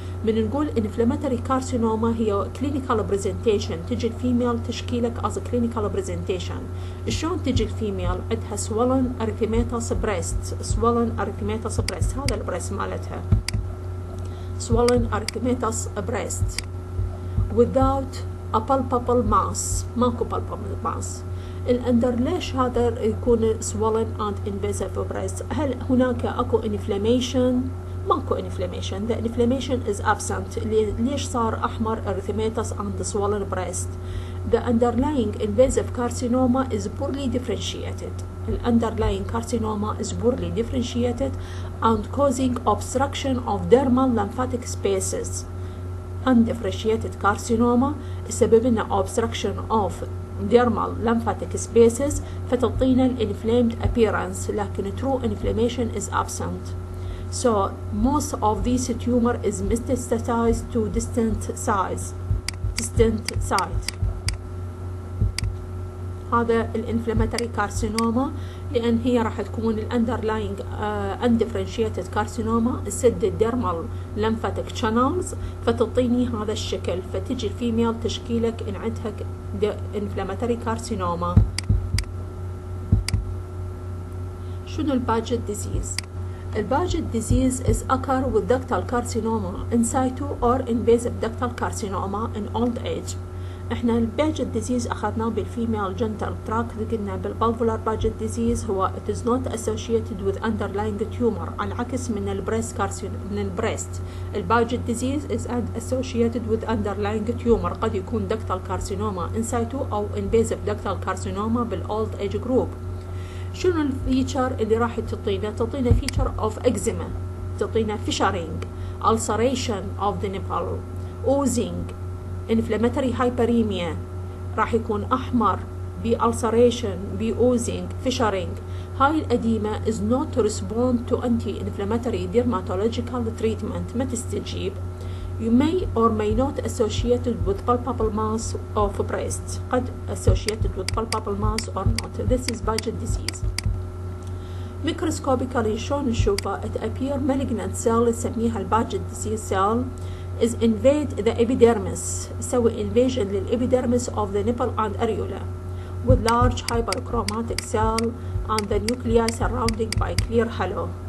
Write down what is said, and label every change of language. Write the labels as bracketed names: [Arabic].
[Arabic] من نقول [English] inflammatory carcinoma هي clinical presentation، [Arabic] تجي الفيميل تشكيلك [English] as clinical presentation. [Arabic] شلون تجي الفيميل؟ عندها [English] swollen erythematous breast، swollen erythematous breast، [Arabic] هذا البريست مالتها [English] swollen erythematous breast without a palpable mass، [Arabic] ماكو [English] palpable mass. [Arabic] الأندر ليش هذا يكون [English] swollen and invasive breast؟ [Arabic] هل هناك أكو inflammation؟ ماكو inflammation. [English] The inflammation is absent. [Arabic] ليش صار أحمر [English] erythematous and swollen breast؟ The underlying invasive carcinoma is poorly differentiated. The underlying carcinoma is poorly differentiated and causing obstruction of dermal lymphatic spaces. Undifferentiated carcinoma [Arabic] السبب لنا [English] obstruction of dermal lymphatic spaces [Arabic] فتعطينا [English] inflamed appearance، [Arabic] لكن [English] true inflammation is absent. So most of these tumor is metastasized to distant site. [Arabic] هذا الانفلاماتوري كارسينوما، لأن هي راح تكون الاندرلاينج اندفرنشيتد كارسينوما تسد الديرمال لمفاتيك شانلز فتعطيني هذا الشكل، فتجي الفيميل تشكيلك ان عندها انفلاماتوري كارسينوما. [English] شنو الباجت ديزيز؟ الباجت disease is occur with ductal carcinoma in situ or invasive ductal carcinoma in old age. [Arabic] احنا الباجت ديزيز اخذناه بالفيميل جنتال تراكت، قلنا بالبالفولار باجت ديزيز هو [English] it is not associated with underlying tumor، [Arabic] على العكس من البريست من البريست. [English] الباجت disease is associated with underlying tumor، [Arabic] قد يكون [English] ductal carcinoma in situ او invasive ductal carcinoma بالاولد age group. [Arabic] شنو الفيتشر اللي راح تعطينا [English] feature of eczema, تعطينا fissuring, ulceration of the nipple، oozing، inflammatory hyperemia، [Arabic] راح يكون احمر [English] ulceration oozing fishering. هاي الأديمة is not to respond to anti-inflammatory dermatological treatment، [Arabic] ما تستجيب. [English] You may or may not associated with palpable mass of breast، قد associated with palpable mass or not. This is budget disease. microscopically [Arabic] شلون نشوفه؟ [English] it appear malignant cell نسميها الباجت disease cell is invade the epidermis، [Arabic] يسوي [English] invasion للإبيديرمس of the nipple and areola with large hyperchromatic cell and the nuclei surrounding by clear halo.